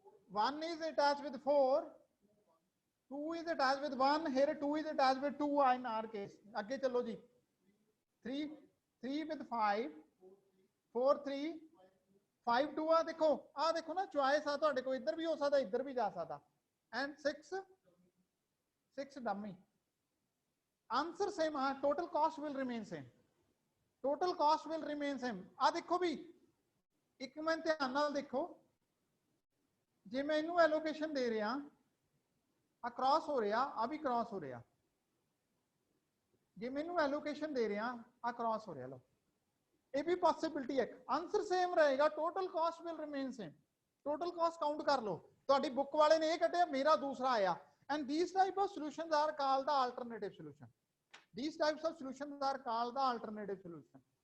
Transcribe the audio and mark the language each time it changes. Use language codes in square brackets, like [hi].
[en] 1 is attached with 4, 2 is attached with 1, here 2 is attached with 2 in our case। [pa] ਅੱਗੇ ਚੱਲੋ ਜੀ। 3 with 5, 4 3 5 2 ਆ ਦੇਖੋ ਨਾ, ਚੁਆਇਸ ਆ ਤੁਹਾਡੇ ਕੋਲ, ਇੱਧਰ ਵੀ ਹੋ ਸਕਦਾ, ਇੱਧਰ ਵੀ ਜਾ ਸਕਦਾ। [en] And 6 dummy. [pa] ਆਨਸਰ ਸੇਮ ਆ, [en] Total cost will remain same, total cost will remain same. [pa] ਆ ਦੇਖੋ ਵੀ, ਇੱਕ ਮਿੰਟ ਧਿਆਨ ਨਾਲ ਦੇਖੋ, ਜੇ ਮੈਂ ਇਹਨੂੰ ਐਲੋਕੇਸ਼ਨ ਦੇ ਰਿਹਾ, ਆ ਕ੍ਰਾਸ ਹੋ ਰਿਹਾ, ਆ ਵੀ ਕ੍ਰਾਸ ਹੋ ਰਿਹਾ, ਜੇ ਮੈਨੂੰ ਐਲੋਕੇਸ਼ਨ ਦੇ ਰਿਹਾ, ਆ ਕ੍ਰਾਸ ਹੋ ਰਿਹਾ, ਲਓ ਇਹ ਵੀ ਪੋਸਿਬਿਲਿਟੀ ਹੈ। ਆਨਸਰ ਸੇਮ ਰਹੇਗਾ, [en] Total cost will remain same. [pa] Total caste count ਕਰ ਲਓ, ਤੁਹਾਡੀ ਬੁੱਕ ਵਾਲੇ ਨੇ ਇਹ ਕੱਢਿਆ, ਮੇਰਾ ਦੂਸਰਾ ਆਇਆ। [en] And these type of solutions are called the alternative solution, these types of solutions are called the alternative solution।